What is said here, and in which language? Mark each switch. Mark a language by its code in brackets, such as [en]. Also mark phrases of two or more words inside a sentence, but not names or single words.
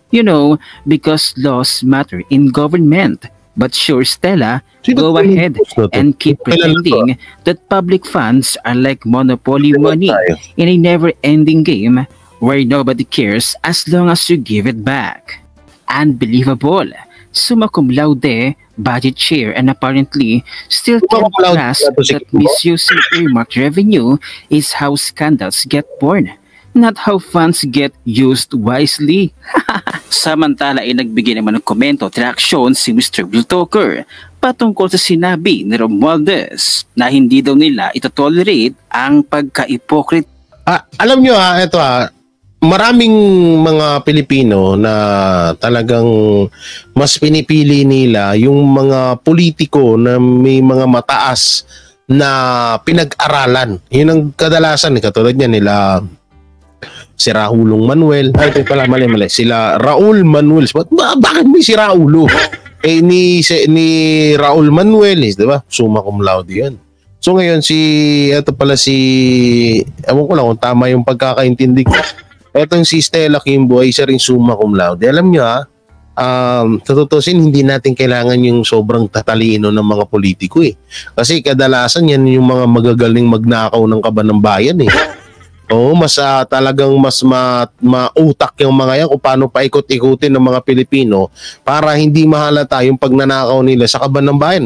[en] Because laws matter in government. But sure, Stella, go ahead and keep pretending that public funds are like monopoly money in a never-ending game where nobody cares as long as you give it back. Unbelievable. [la] Summa cum laude, [en] budget chair, and apparently still can't grasp that misusing earmarked revenue is how scandals get born, not how funds get used wisely. [tl] Samantala ay nagbigay naman ng komento at reaksyon si Mr. Blue-Talker patungkol sa sinabi ni Romualdez na hindi daw nila itotolerate ang pagka-hypocrite. Alam nyo ito maraming mga Pilipino na talagang mas pinipili nila yung mga politiko na may mga mataas na pinag-aralan. Yun ang kadalasan, katulad niya nila si Raulong Manuel. Ay, pala, mali. Sila Raul Manuel. Bakit may si Raulo? Ni Raul Manuel, di ba? [la] Summa cum laude [tl] yun. So ngayon, ewan ko lang kung tama yung pagkakaintindi ko. Etong si Stella Kimbo ay isa rin [la] summa cum laude. [tl] Alam nyo tututusin, hindi natin kailangan yung sobrang tatalino ng mga politiko Kasi kadalasan yan yung mga magagaling magnakaw ng kaban ng bayan Oo, mas talagang mas mautak yung mga yan kung paano paikot-ikutin ng mga Pilipino para hindi mahalata yung pagnanakaw nila sa kaban ng bayan.